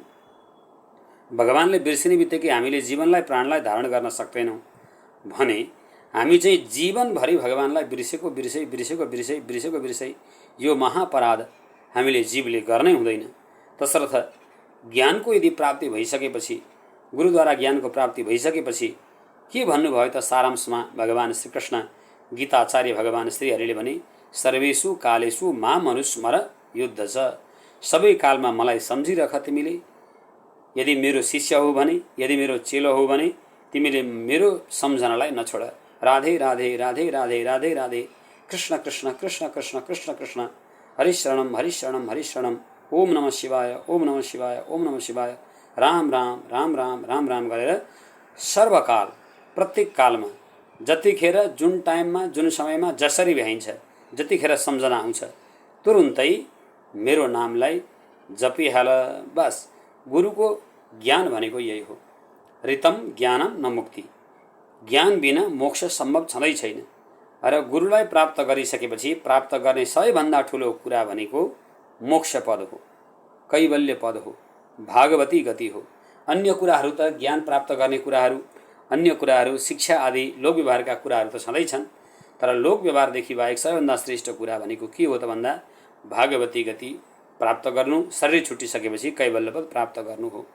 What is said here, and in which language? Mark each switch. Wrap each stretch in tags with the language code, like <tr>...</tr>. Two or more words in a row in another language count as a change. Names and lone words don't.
<ne>भगवान्ले बिर्सिने बित्तिकै हामीले जीवनलाई प्राणलाई धारण गर्न सक्दैनौँ भने हामी चाहिँ जीवनभरि भगवान्लाई बिर्सेको बिर्सै यो महापराध हामीले जीवले गर्नै हुँदैन। तसर्थ ज्ञानको यदि प्राप्ति भइसकेपछि, गुरुद्वारा ज्ञानको प्राप्ति भइसकेपछि के भन्नुभयो त सारांशमा भगवान् श्रीकृष्ण गीताचार्य भगवान् श्रीहरिले भने,</ne> <sa>सर्वेषु कालेषु माम अनुस्मर युद्ध छ।</sa> <ne>सबै कालमा मलाई सम्झिरख तिमीले। यदि मेरो शिष्य हो भने, यदि मेरो चेलो हो भने तिमीले मेरो सम्झनालाई नछोड। राधे राधे राधे राधे राधे राधे, कृष्ण कृष्ण कृष्ण कृष्ण कृष्ण कृष्ण,</ne> <sa>हरिशरणम हरिशरणम हरिशरणम, ओम नमः शिवाय ओम नमः शिवाय ओम नमः शिवाय,</sa> <ne>राम राम राम राम राम राम गरेर सर्वकाल प्रत्येक कालमा जतिखेर जुन टाइममा जुन समयमा जसरी भ्याइन्छ जतिखेर सम्झना आउँछ तुरुन्तै मेरो नामलाई जपिहाल। बस गुरुको ज्ञान भनेको यही हो।</ne> <sa>ऋतम ज्ञानम न मुक्ति,</sa> <ne>ज्ञान बिना मोक्ष सम्भव छँदै छैन। र गुरुलाई प्राप्त गरिसकेपछि प्राप्त गर्ने सबैभन्दा ठुलो कुरा भनेको मोक्ष पद हो, कैवल्य पद हो, भागवती गति हो। अन्य कुराहरू त ज्ञान प्राप्त गर्ने कुराहरू, अन्य कुराहरू शिक्षा आदि लोक व्यवहारका कुराहरू त छँदैछन्, तर लोक व्यवहारदेखि बाहेक सबैभन्दा श्रेष्ठ कुरा भनेको के हो त भन्दा भागवती गति प्राप्त गर्नु, शरीर छुटिसकेपछि कैवल्य पद प्राप्त गर्नु हो।</ne>